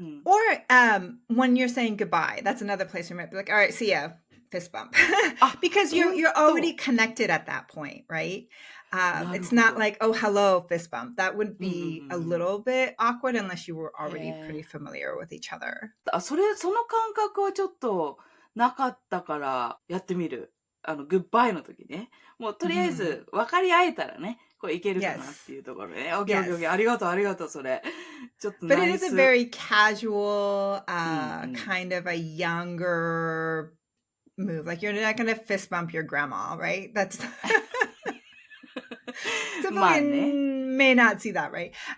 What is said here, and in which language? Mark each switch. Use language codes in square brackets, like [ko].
[en] Or when you're saying goodbye, that's another place you might be like, all right, see ya, fist bump. Because you're already connected at that point, right? It's not like, oh, hello, fist bump. That would be a little bit awkward unless you were already pretty familiar with each other. [ja] その感覚はちょっとなかったからやってみる。グッバイの時ね。もうとりあえず分かり合えたらね、こういけるかなっていうところね。オッケーオッケーオッケー。ありがとう、それ。ちょっと [en] But it is a very casual, kind of a younger move. Like you're not going to fist bump your grandma, right? That's someone may not see that, right?